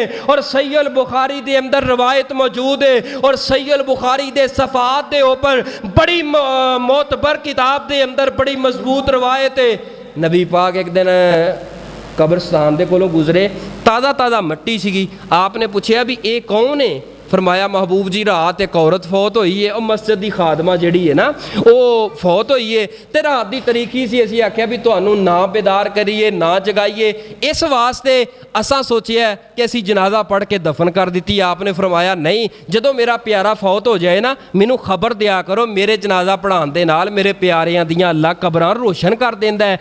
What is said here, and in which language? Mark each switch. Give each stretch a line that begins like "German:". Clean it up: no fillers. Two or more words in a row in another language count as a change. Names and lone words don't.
Punjabi: ਔਰ ਸਹੀਹ ਬੁਖਾਰੀ ਦੇ ਅੰਦਰ ਰਵਾਇਤ ਮੌਜੂਦ ਹੈ ਔਰ ਸਹੀਹ ਬੁਖਾਰੀ ਦੇ ਸਫਾਤ ਦੇ ਉੱਪਰ ਬੜੀ ਮੋਤਬਰ ਕਿਤਾਬ ਦੇ ਅੰਦਰ ਬੜੀ ਮਜ਼ਬੂਤ ਰਵਾਇਤ ਹੈ। ਨਬੀ ਪਾਕ ਇੱਕ ਦਿਨ ਕਬਰਸਤਾਨ ਦੇ ਕੋਲੋਂ ਗੁਜ਼ਰੇ, ਤਾਜ਼ਾ ਮਿੱਟੀ ਸੀਗੀ। ਆਪ ਨੇ ਪੁੱਛਿਆ ਵੀ ਇਹ ਕੌਣ ਹੈ? ਫ਼ਰਮਾਇਆ ਮਹਿਬੂਬ ਜੀ ਰਾਤ ਏਕ ਔਰਤ ਫ਼ੌਤ ਹੋਈ ਹੈ, ਔਰ ਮਸਜਿਦ ਕੀ ਖ਼ਾਦਮਾ ਜਿਹੜੀ ਹੈ ਨਾ ਵੋ ਫ਼ੌਤ ਹੋਈ ਹੈ, ਤੋ ਰਾਤ ਕੀ ਤਰੀਕੀ ਸੀ ਅਸੀਂ ਆਖਿਆ ਭੀ ਤੁਹਾਨੂੰ ਨਾ ਬੇਦਾਰ ਕਰੀਏ ਨਾ ਜਗਾਈਏ, ਇਸ ਵਾਸਤੇ ਅਸਾਂ ਸੋਚਿਆ ਕਿ ਅਸੀਂ ਜਨਾਜ਼ਾ ਪੜ੍ਹ ਕੇ ਦਫ਼ਨ ਕਰ ਦੀ। ਆਪਨੇ ਫ਼ਰਮਾਇਆ ਨਹੀਂ, ਜਦੋਂ ਮੇਰਾ ਪਿਆਰਾ ਫ਼ੌਤ ਹੋ ਜਾਏ ਨਾ ਮੈਨੂੰ ਖ਼ਬਰ ਦਿਆ ਕਰੋ, ਮੇਰੇ ਜਨਾਜ਼ਾ ਪੜ੍ਹਾਉਣ ਦੇ ਨਾਲ ਮੇਰੇ ਪਿਆਰਿਆਂ ਦੀਆਂ ਅੱਲਾਹ ਕਬਰਾਂ ਰੌਸ਼ਨ ਕਰ ਦੇਂਦਾ ਹੈ।